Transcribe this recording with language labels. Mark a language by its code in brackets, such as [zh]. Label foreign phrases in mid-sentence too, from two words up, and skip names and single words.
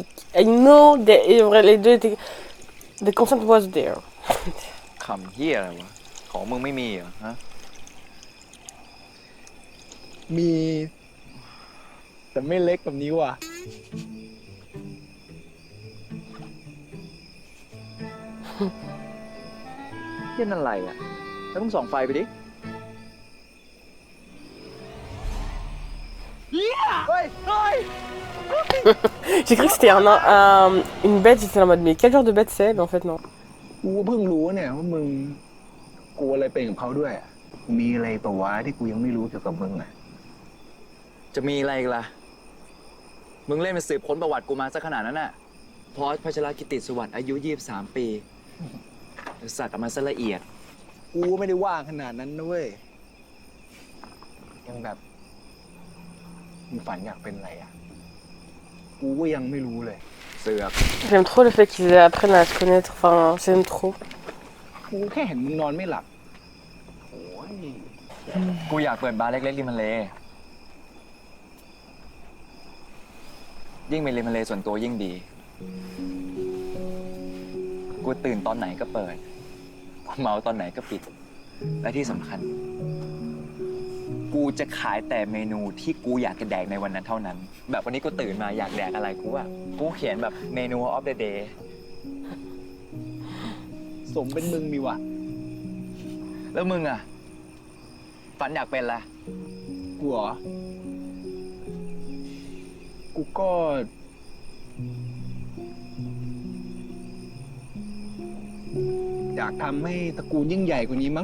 [en] I know that the consent was there. [th] ขำเหี้ยอะไรวะ ของมึงไม่มีเหรอฮะ มี แต่ไม่เล็กแบบนี้ว่ะ เหี้ยนั่นอะไรอ่ะ แล้วมึงส่องไฟไปดิ [fr] J'ai cru que c'était une bête, j'étais en mode mais quel genre de bête c'est? Mais en fait non. [th] กูเพิ่งรู้เนี่ยว่ามึงกลัวอะไรเป็นกับเขาด้วย มีอะไรปะวะที่กูยังไม่รู้เกี่ยวกับมึงอ่ะ จะมีอะไรอีกล่ะมึงเล่นเป็นสืบค้นประวัติกูมาซะขนาดนั้นน่ะพอสพัชรกิติสุวรรณอายุ23 ปีสัตว์ออกมาซะละเอียด กูไม่ได้ว่างขนาดนั้นนะเว้ย ยังแบบมึงฝันอยากเป็นอะไรอ่ะ กูก็ยังไม่รู้เลย เสือก [fr] J'aime trop le fait qu'ils apprennent à se connaître. Enfin, j'aime trop. [th] กูแค่เห็นมึงนอนไม่หลับ โอ้ย กูอยากเปิดบาร์เล็กๆริมทะเลยิ่งเป็นริมทะเลส่วนตัวยิ่งดี กูตื่นตอนไหนก็เปิดกูเมาตอนไหนก็ปิด และที่สำคัญ กูจะขายแต่เมนูที่กูอยากจะแดกในวันนั้นเท่านั้น แบบวันนี้กูตื่นมาอยากแดกอะไรกูเขียนแบบเมนู [en] of the day [th] สมเป็นมึงมีว่ะ แล้วมึงอ่ะ ฝันอยากเป็นอะไร กูเหรอ กูก็ อยากทำให้ตระกูลยิ่งใหญ่กว่านี้มั้ง